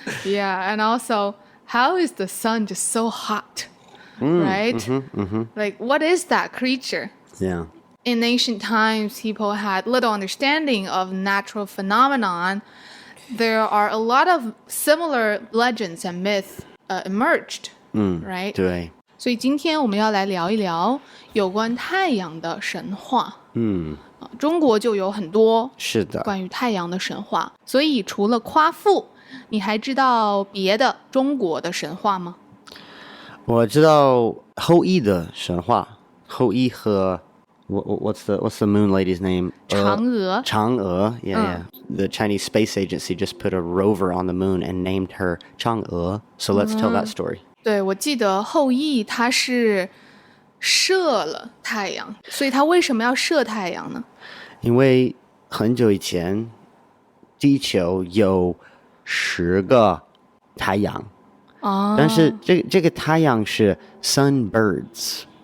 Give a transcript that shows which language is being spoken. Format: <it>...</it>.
<en>Yeah, and also, how is the sun just so hot? Right? Like, what is that creature? Yeah. In ancient times, people had little understanding of natural phenomenon. There are a lot of similar legends and myths emerged, right?</en> <zh>对。所以今天我们要来聊一聊有关太阳的神话。中国就有很多是的。关于太阳的神话。所以除了夸父，你还知道别的中国的神话吗？我知道后羿的神话，后羿和</zh> <en>what's the moon lady's name?</en> <zh>嫦娥。</zh> <en>嫦娥, yeah. The Chinese space agency just put a rover on the moon and named her 嫦娥. So let's tell that story.</en> <zh>对，我记得后羿他是射了太阳，所以他为什么要射太阳呢？因为很久以前，地球有10个太阳，但是这个太阳是 sunbirds。</zh>